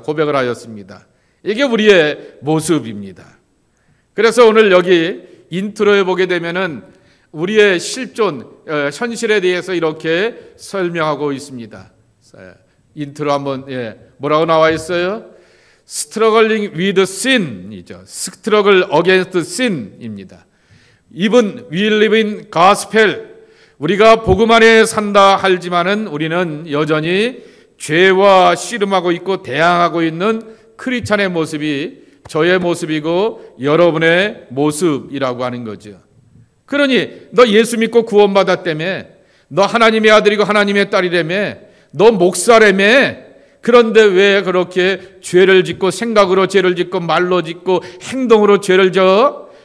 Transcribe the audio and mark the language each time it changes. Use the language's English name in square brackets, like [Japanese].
[Korean] 고백을 하였습니다. 이게 우리의 모습입니다. 그래서 오늘 여기 인트로에 보게 되면은 우리의 실존, 현실에 대해서 이렇게 설명하고 있습니다. 인트로 한번 뭐라고 나와 있어요? [English] Struggling with sin이죠. Struggle against sin입니다. Even we live in gospel. [Korean] 우리가 복음 안에 산다 할지만은 우리는 여전히 죄와 씨름하고 있고 대항하고 있는 크리스찬의 모습이 저의 모습이고 여러분의 모습이라고 하는 거죠. 그러니 너 예수 믿고 구원받았다며, 너 하나님의 아들이고 하나님의 딸이라며, 너 목사라며, 그런데 왜 그렇게 죄를 짓고 생각으로 죄를 짓고 말로 짓고 행동으로 죄를 져?